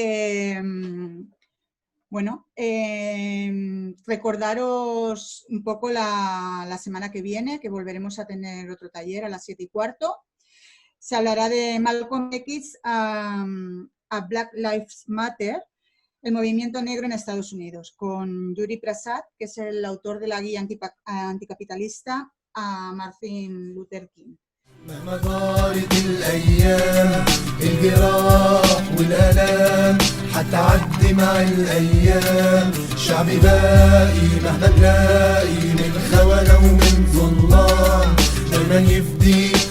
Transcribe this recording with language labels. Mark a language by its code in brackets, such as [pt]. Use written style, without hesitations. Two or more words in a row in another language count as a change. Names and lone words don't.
[es] Recordaros un poco la semana que viene, que volveremos a tener otro taller a las 7:15. Se hablará de Malcolm X a Black Lives Matter, el movimiento negro en Estados Unidos, con Yuri Prasad, que es el autor de la guía anticapitalista a Martin Luther King. [ar] مهما طالت الأيام الجراح والآلام حتعدي مع الأيام شعبي باقي مهما تلاقي من خونة ومن ظلام دايما يفدي